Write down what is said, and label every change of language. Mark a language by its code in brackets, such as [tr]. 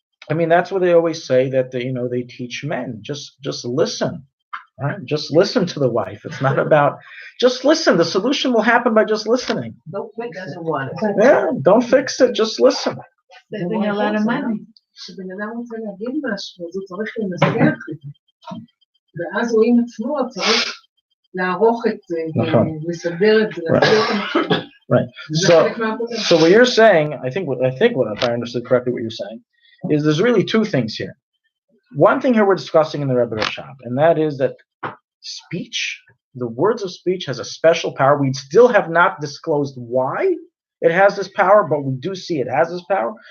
[en] I mean, that's what they always say, that they teach men. Just listen, right? Just listen to the wife. It's not about just listen. The solution will happen by just listening. Don't fix it. Yeah, don't fix it. Just listen. They bring a lot of money. [he] כשבן אדם רוצה להגיד משהו, אז הוא צריך לנסח את זה. ואז הוא עם עצמו צריך לערוך את זה, לסדר את זה, להסביר את המחשב. [en] Right. So what you're saying, I think if I understood correctly what you're saying, is there's really two things here. One thing here we're discussing in the Rebbe Rashab, and that is that speech, the words of speech, has a special power. We still have not disclosed why it has this power, but we do see it has this power.